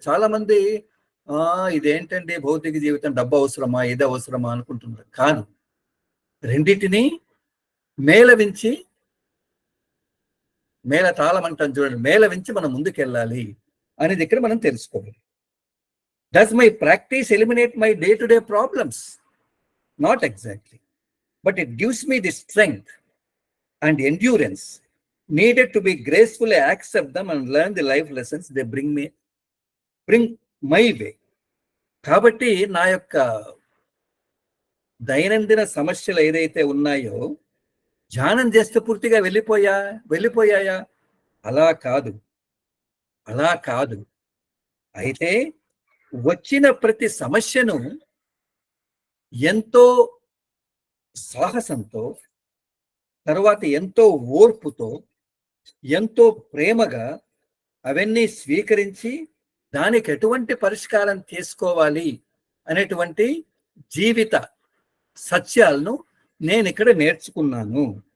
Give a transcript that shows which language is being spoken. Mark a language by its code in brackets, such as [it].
[te] చాలా మంది ఇదేంటండి భౌతిక జీవితం, డబ్బు అవసరమా, ఇది అవసరమా అనుకుంటున్నారు. కానీ రెండింటినీ మేళవించి, మేళ తాళం అంటాం చూడండి, మేళవించి మనం ముందుకెళ్ళాలి అనేది ఇక్కడ మనం తెలుసుకోవాలి. [en] Does my practice eliminate my day-to-day problems? Not exactly. But it gives me the strength and endurance needed to be gracefully accept them and learn the life lessons they bring my way. [te] కాబట్టి నా యొక్క దైనందిన సమస్యలు ఏదైతే ఉన్నాయో ధ్యానం చేస్తే పూర్తిగా వెళ్ళిపోయాయా? అలా కాదు. అయితే వచ్చిన ప్రతి సమస్యను ఎంతో సాహసంతో, తర్వాత ఎంతో ఓర్పుతో, ఎంతో ప్రేమగా అవన్నీ స్వీకరించి దానికి ఎటువంటి పరిష్కారం చేసుకోవాలి అనేటువంటి జీవిత సత్యాలను నేను ఇక్కడ నేర్చుకున్నాను.